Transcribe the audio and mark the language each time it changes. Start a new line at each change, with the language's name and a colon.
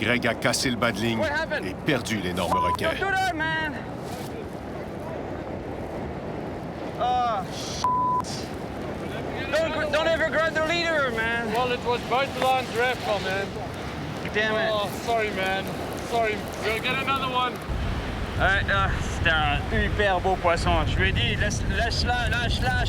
French: Greg a cassé le bas de ligne
English: What happened?
French: et perdu l'énorme requin.
English: Don't do that, man. Oh, don't ever grab the leader, man. Well, it was both lines wrapped, my man. Damn it. Oh, sorry, man. Sorry. We'll get another one.
French: Ouais, c'était un hyper beau poisson. Je lui ai dit, lâche-la, lâche.